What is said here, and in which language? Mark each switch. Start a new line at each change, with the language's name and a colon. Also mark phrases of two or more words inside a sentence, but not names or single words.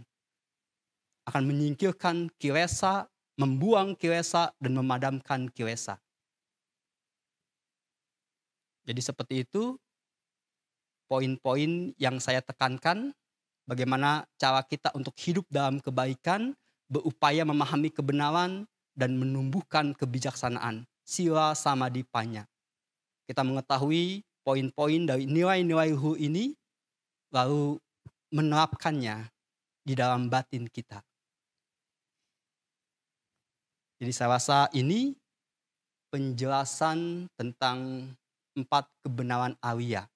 Indonesian: Akan menyingkirkan kilesa, membuang kilesa, dan memadamkan kilesa. Jadi seperti itu poin-poin yang saya tekankan, bagaimana cara kita untuk hidup dalam kebaikan, berupaya memahami kebenaran, dan menumbuhkan kebijaksanaan.
Pali: Sila samadhi panya.
Indonesian: Kita mengetahui poin-poin dari nilai-nilai luhur ini, lalu menerapkannya di dalam batin kita. Jadi saya rasa ini penjelasan tentang 4 kebenaran Arya.